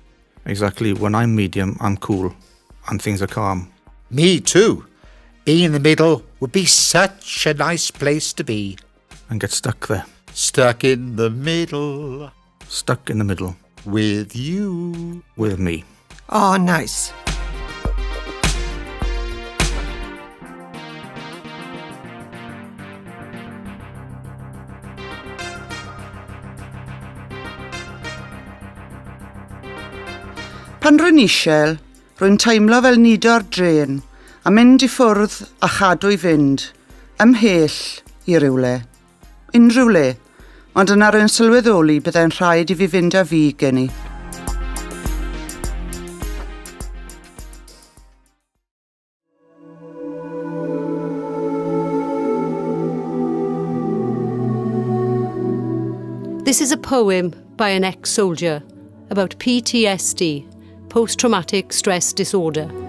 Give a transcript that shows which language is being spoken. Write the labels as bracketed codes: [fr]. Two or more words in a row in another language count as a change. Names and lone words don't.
[en] Exactly. When I'm medium, I'm cool. And things are calm. Me too. Being in the middle would be such a nice place to be. And get stuck there. Stuck in the middle. Stuck in the middle. With you. With me. Oh, nice. [cy] Pan rwy'n isel, rwy'n teimlo fel nido'r dren a mynd I ffwrdd a chadw I fynd, ymhell I rywle. Unrhyw le, ond yna rwy'n sylweddoli byddai'n rhaid I fi fynd â fi gen I. [en] This is a poem by an ex-soldier about PTSD, post-traumatic stress disorder.